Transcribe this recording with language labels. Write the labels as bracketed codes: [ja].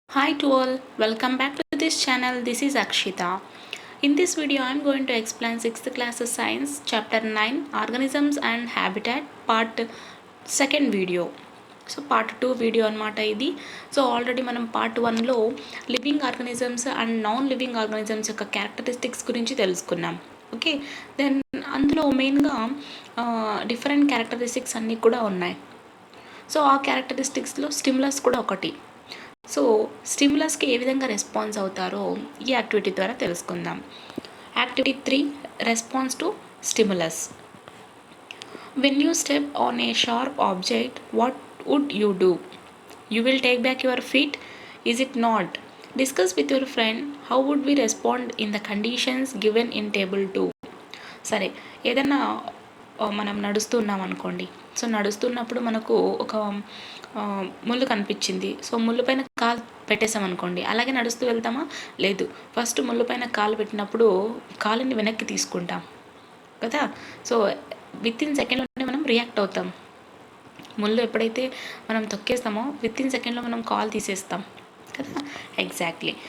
[en] Hi to all, welcome back to this channel. This is Akshita. In this video, I am going to explain 6th class science chapter 9 organisms and habitat part second video. [te] So part 2 video అనమాట ఇది. So already మనం part 1లో living organisms and non living organisms యొక్క characteristics గురించి తెలుసుకున్నాం. Okay, then అందులో మెయిన్గా different characteristics అన్నీ కూడా ఉన్నాయి. సో ఆ క్యారెక్టరిస్టిక్స్లో స్టిమ్యులస్ కూడా ఒకటి. సో స్టిమ్యులస్కి ఏ విధంగా రెస్పాన్స్ అవుతారో ఈ యాక్టివిటీ ద్వారా తెలుసుకుందాం. [en] Activity 3, response to stimulus. When you step on a sharp object, what would you do? You will take back your feet? Is it not? Discuss with your friend how would we respond in the conditions given in table 2. [te] సరే, ఏదన్నా మనం నడుస్తున్నాం అనుకోండి. So నడుస్తున్నప్పుడు మనకు ఒక ముళ్ళు కనిపించింది. So ముళ్ళు పైన కాలు పెట్టేసాం అనుకోండి, అలాగే నడుస్తూ వెళ్తామా? లేదు, ఫస్ట్ ముళ్ళు పైన కాలు పెట్టినప్పుడు కాలుని వెనక్కి తీసుకుంటాం కదా. సో వితిన్ సెకండ్లోనే మనం రియాక్ట్ అవుతాం. ముళ్ళు ఎప్పుడైతే మనం తొక్కేస్తామో వితిన్ సెకండ్లో మనం కాల్ తీసేస్తాం కదా. ఎగ్జాక్ట్లీ.